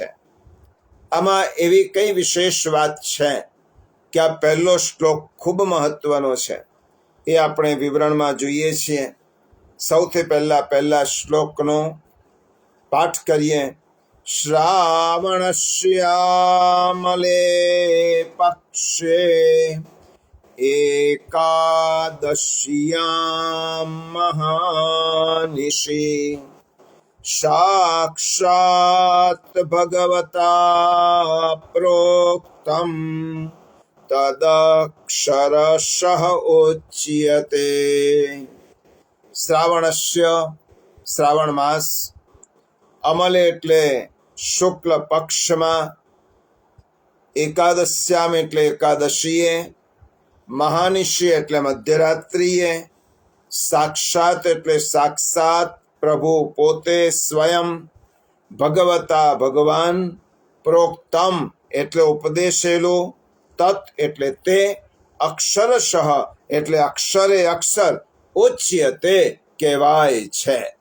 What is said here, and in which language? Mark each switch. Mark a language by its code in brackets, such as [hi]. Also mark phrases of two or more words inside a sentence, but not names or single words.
[gu] આમાં એવી કઈ વિશેષ વાત છે કે આ પહેલો શ્લોક ખૂબ મહત્વનો છે? એ આપણે વિવરણમાં જોઈએ છીએ. સૌથી પહેલા શ્લોકનો પાઠ કરીએ. [sa] श्रावणश्यामले पक्षे एकादश्यां महानिशि साक्षात् भगवता प्रोक्तं तदक्षरशः उच्यते। [gu] શ્રાવણસ્ય શ્રાવણ માસ, અમલે એટલે શુક્લ પક્ષમાં, એકાદશ્યામ એટલે એકાદશીએ, મહાનિશી એટલે મધ્યરાત્રિએ, સાક્ષાત એટલે સાક્ષાત પ્રભુ પોતે સ્વયં, ભગવતા ભગવાન, પ્રોક્તમ એટલે ઉપદેશેલું, તત એટલે તે, અક્ષરશઃ એટલે અક્ષરે અક્ષર, ઉચ્યતે કહેવાય છે.